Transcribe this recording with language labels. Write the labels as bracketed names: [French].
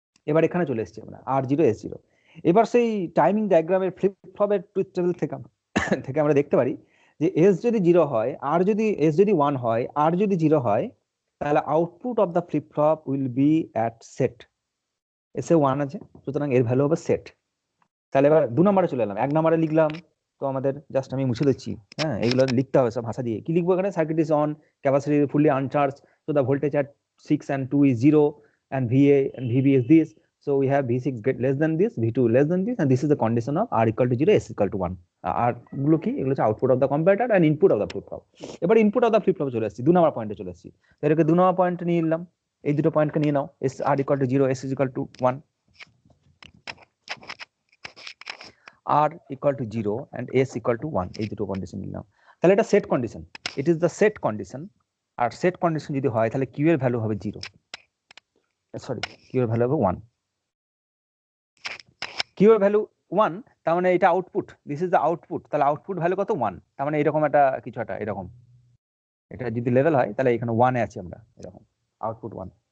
[Bangla] এবার এখানে চলে এসেছি আমরা, R0 S0। এবার সেই টাইমিং ডায়াগ্রামের ফ্লিপ ফ্লপের টুইস্ট টেবিল থেকে আমরা দেখতে পারি যে S যদি 0 হয়, আর যদি S যদি 1 হয়, আর যদি 0 হয়, তাহলে [English] Output of the flip flop will be at set. [Bangla] এসে 1 আছে, সুতরাং এর ভ্যালু হবে সেট। তাহলে এবার 2 নম্বরে চলে এলাম। 1 নম্বরে লিখলাম, তো আমাদের জাস্ট আমি মুছে দিচ্ছি, হ্যাঁ, এগুলো লিখতে হবে সব ভাষা দিয়ে। কি লিখবো এখানে? [English] Circuit is on, capacity fully uncharge, so the voltage at 6 and 2 is 0, and VA and VB is this, so we have V6 less than this, V2 less than this, and this is the condition of R equal to 0, S equal to 1। [Bangla] আর গুলো কি? এগুলো হচ্ছে [English] Output of the comparator and input of the flip flop. [Bangla] এবার [English] input of the flip flop [Bangla] চলে আসছি, 2 নম্বর পয়েন্টে চলে আসছি। এটাকে 2 নম্বর পয়েন্ট নিয়ে নিলাম, এই দুটো পয়েন্টকে নিয়ে নাও। [English] S R equal to 0, S is equal to 1, R equal to 0 and S equal to 1, [Bangla] এই দুটো কন্ডিশন নিলাম। তাহলে এটা set condition, [English] It is the set condition. [Bangla] আর set condition যদি হয় তাহলে Q এর ভ্যালু হবে 0, সরি Q এর ভ্যালু হবে 1। Q এর ভ্যালু 1, তার মানে এটা output, [English] This is the output. [Bangla] তাহলে আউটপুট ভ্যালু কত? 1। তার মানে এরকম একটা কিছু একটা, এরকম এটা যদি লেভেল হয় তাহলে এখানে 1 এ আছি আমরা, এরকম আউটপুট 1।